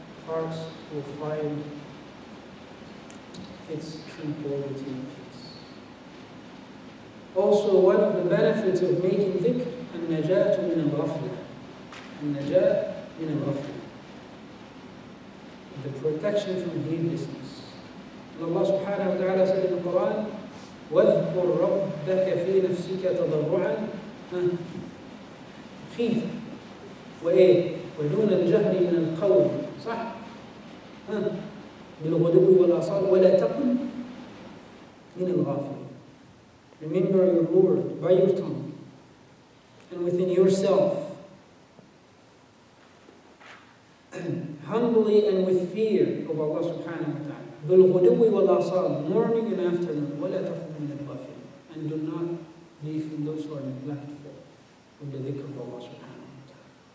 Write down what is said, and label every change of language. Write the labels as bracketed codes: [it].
[en] hearts will find its tranquility and peace. Also, one of the benefits of making dhikr, [ar] النجاة من الغفلة. النجاة من الغفلة. [en] The protection from heedlessness. And Allah subhanahu wa ta'ala said in the Quran, [ar] وَاذْكُرْ رَبَّكَ فِي نَفْسِكَ تَضَرُّعًا خِيفًا ودون الجهر من القول صح؟ بالغدو والآصال ولا تكن من الغافلين. [en] Remember your Lord by your tongue and within yourself, humbly and with fear of Allah subhanahu wa ta'ala. [ar] بالغدو والآصال, [en] morning and afternoon. [ar] ولا تكن من الغافلين, [en] and do not be from those who are neglectful of the dhikr of Allah subhanahu wa ta'ala.